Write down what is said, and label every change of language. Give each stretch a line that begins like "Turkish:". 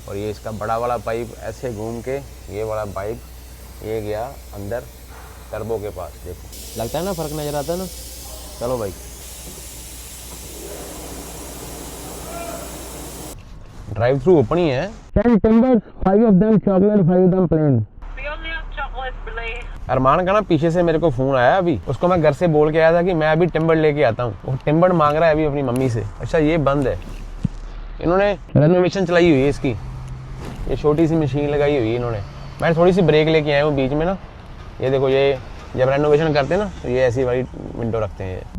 Hindi: और ये इसका बड़ा वाला पाइप ऐसे घूम के, ये वाला पाइप ये गया अंदर टर्बो के पास। देखो लगता है ना, फ़र्क नज़र आता है ना। चलो भाई, ड्राइव थ्रू ओपन ही है।
English: 10 timbers, 5 of them chocolate, 5 of them plain।
Hindi: अरमान का ना पीछे से मेरे को फ़ोन आया अभी, उसको मैं घर से बोल के आया था कि मैं अभी टिम्बर लेके आता हूँ। वो टिम्बर मांग रहा है अभी अपनी मम्मी से। अच्छा ये बंद है, इन्होंने रेनोवेशन चलाई हुई है इसकी, ये छोटी सी मशीन लगाई हुई है इन्होंने। मैं थोड़ी सी ब्रेक लेके आया हूँ बीच में ना। ये देखो, ये जब रेनोवेशन करते हैं ना तो ये ऐसी वाली विंडो रखते हैं।